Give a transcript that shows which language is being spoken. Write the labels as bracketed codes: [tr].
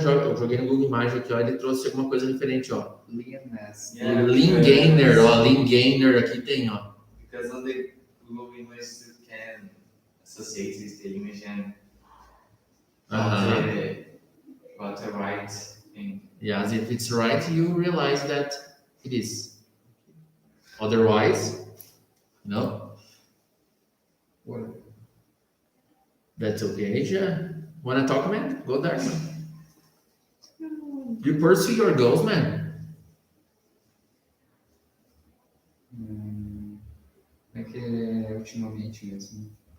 [pt] Eu joguei no Google Imagens aqui, ó. Ele trouxe alguma coisa diferente, ó. [en] Leanness. Yeah, [pt] Lean Gainer, ó. Lean Gainer aqui tem, ó. [en] Because on the Google image you can associate with the image and got the right thing. Yes, if it's right, you realize that it is. Otherwise, no. What? That's okay, yeah. Wanna talk, man? Go there. You pursue your goals, man. [pt] É que é ultimamente mesmo.